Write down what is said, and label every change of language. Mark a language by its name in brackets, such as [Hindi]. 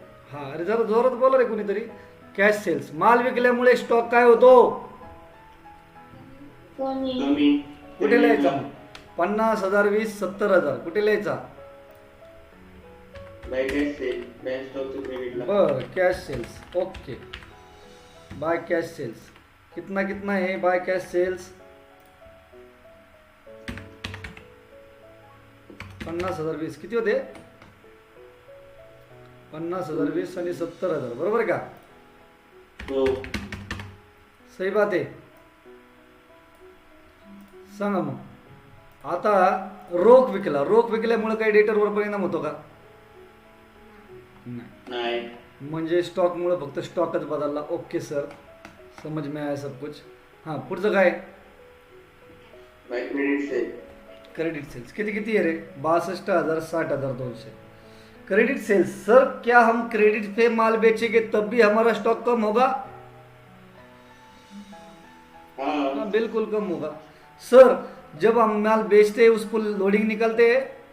[Marathi] हा अरे जरा जोरात बोला रे कोणीतरी. कॅश सेल्स माल विकल्यामुळे स्टॉक काय होतो. कमी कुठे लिहायचा. 50,000 20 70,000 कुठे लिहायचा. बाय कॅश सेल ब्रँच स्टॉकच्या क्रेडिटला. बर cash cells. [Hindi] Okay by cash sales कितना कितना है बाय कैश सेल्स. [Marathi] 50,000 20 किती होते. 50,000 20 आणि 70,000 बरोबर का. हो सही बात आहे. सांगा मग आता रोख विकल्यामुळे काही डेटरवर परिणाम होतो का. नाही म्हणजे स्टॉकमुळे फक्त स्टॉकच बदलला. [Hindi] ओके सर समझ में आया सब कुछ. [Marathi] हां पुढचं काय. By credit sale. Credit cells किती किती है रे. 62,000 60,200 क्रेडिट सेल्स. [Hindi] सर क्या हम क्रेडिट पे माल बेचेंगे तब भी हमारा स्टॉक कम होगा. हाँ बिल्कुल कम होगा. सर जब हम माल बेचते हैं उस पर लोडिंग निकलते हैं.